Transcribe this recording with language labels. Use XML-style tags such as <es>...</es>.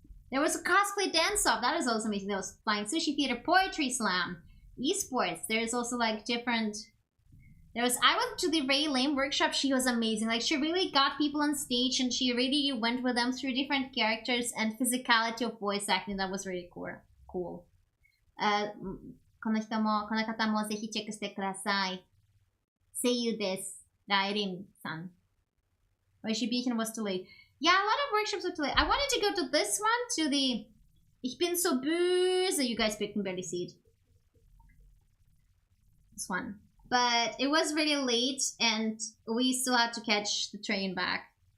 <en>There was a cosplay dance-off. That is also amazing. There was Flying Sushi Theater, Poetry Slam, esports. There's also like different... I went to the Ray Lame workshop. She was amazing. Like, she really got people on stage and she really went with them through different characters and physicality of voice acting. That was really cool.</en> <ja>この方もぜひチェックしてください。声優です。ライリンさん。</ja> <en>Oishibyohin was too late. Yeah, a lot of workshops were too late. I wanted to go to this one, to the Ich bin so böse. You guys can barely see it. This one. But it was really late and we still had to catch the train back.</en>